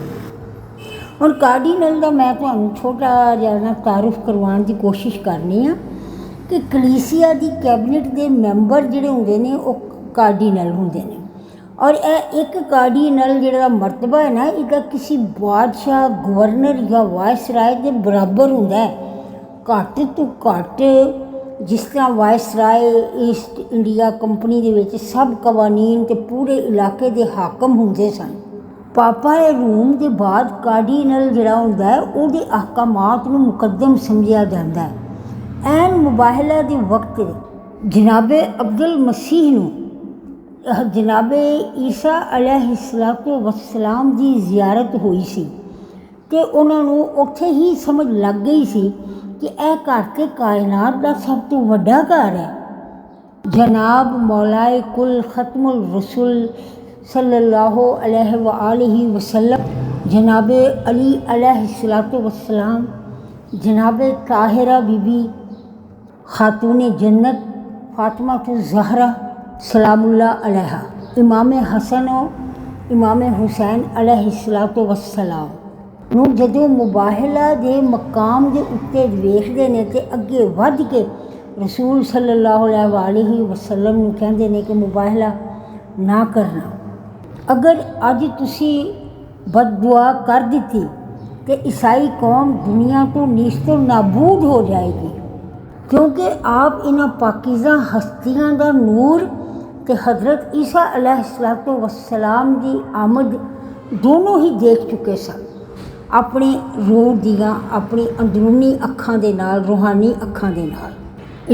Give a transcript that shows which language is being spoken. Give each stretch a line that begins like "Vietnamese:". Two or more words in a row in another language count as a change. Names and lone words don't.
Punjabi: اور کارڈینل کا میں تہانوں چھوٹا جیہا نا تعارف کروانے کی کوشش کرنی ہاں کہ کلیسیا کی کیبنٹ کے ممبر جیہڑے ہوندے نے وہ کارڈینل ہوندے نے اور ایک کارڈینل جیہڑا مرتبہ ہے نا اس کا کسی بادشاہ گورنر یا وائسرائے کے برابر ہوندا ہے. گھٹ تو گھٹ جس طرح وائسرائے ایسٹ انڈیا کمپنی دے وچ سب قوانین تے پورے علاقے کے حاکم ہوندے سن. پاپا روم کے بعد کارڈینل جیہڑا ہوندا ہے اوہدے احکامات نوں مقدم سمجھیا جاندا ہے. عین مباہلہ کے وقت جنابے عبد المسیح نوں جنابے عیسیٰ
Arabic: علیہ الصلاۃ والسلام
Punjabi: کی زیارت ہوئی سی تے انہاں نوں اوتھے ہی سمجھ لگ گئی سی کہ یہ گھر تے کائنات کا سب تو وڈا گھر ہے. جناب مولائے کل ختم الرسول
Arabic: صلی اللہ علیہ وسلم
Punjabi: جنابے علی
Arabic: علیہ الصلاۃ والسلام,
Punjabi: جنابے طاہرہ بی بی خاتون جنت فاطمہ زہرا
Arabic: سلام اللہ علیہا,
Punjabi: امام حسن اور امام حسین
Arabic: علیہ الصلاۃ والسلام
Punjabi: نوں جدوں مباہلہ دے مقام دے اتے ویکھدے نے تے اگے ودھ کے رسول
Arabic: صلی اللہ علیہ وسلم
Punjabi: نوں کہندے نے کہ مباہلہ نہ کرنا. اگر اج تسی بددعا کر دی تو عیسائی قوم دنیا تو نیست و نابود ہو جائے گی، کیونکہ آپ انہاں پاکیزہ ہستیاں دا نور تے حضرت عیسیٰ
Arabic: علیہ الصلاۃ والسلام
Punjabi: کی آمد دونوں ہی دیکھ چکے سن اپنی روح دیاں اپنی اندرونی اکھاں دے نال، روحانی اکھاں دے نال.